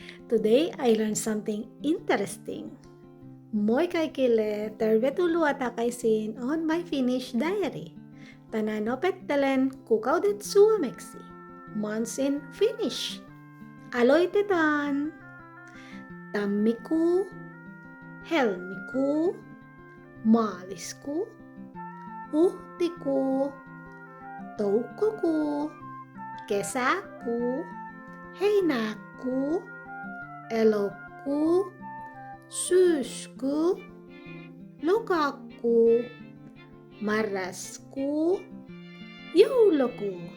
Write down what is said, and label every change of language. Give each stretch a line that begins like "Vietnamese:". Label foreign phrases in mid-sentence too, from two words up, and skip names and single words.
English: Today I learned something interesting.
Finnish: Moi kaikille, tervetuloa takaisin on My Finnish Diary. Tänään opettelen kuukaudet suomeksi.
English: Months in Finnish. Aloitetaan!
Finnish: Tammikuu, helmikuu, maaliskuu, huhtikuu, toukokuu, kesäkuu, heinäkuu, elokuu, syyskuu, lokakuu, marraskuu, joulukuu.